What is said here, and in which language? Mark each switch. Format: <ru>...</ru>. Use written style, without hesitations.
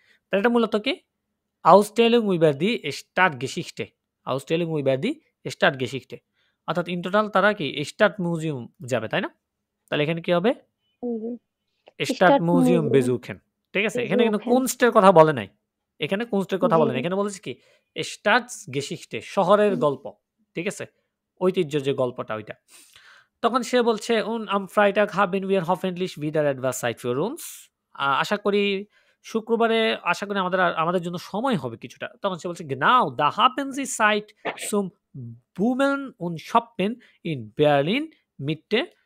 <bn>তাহলে এটা মূলত কি</bn> <de>Ausstellung über die Stadtgeschichte,</de> <bn>Ausstellung über die Stadtgeschichte, অর্থাৎ ইন টোটাল তারা কি স্টাড মিউজিয়াম যাবে, তাই না? তাহলে এখানে কি হবে? Stud museum বেজুকেন। ঠিক আছে, এখানে কিন্তু কুনস্টের কথা বলে নাই। এখানে কুনস্টের কথা জি বলেন। এখানে বলেছে কি Staatsgeschichte শহরের গল্প। ঠিক আছে? ঐতিহ্যের যে গল্পটা ওইটা। তখন সে বলছে</bn> <de>am Freitag haben wir hoffentlich wieder etwas Zeit für uns.</de> <bn>আশা করি শুক্রবারে আমাদের জন্য সময় হবে কিছুটা। তখন সে বলছে</bn> <de>genau, da haben Sie Zeit zum Bummeln und Shoppen in Berlin Mitte.</de>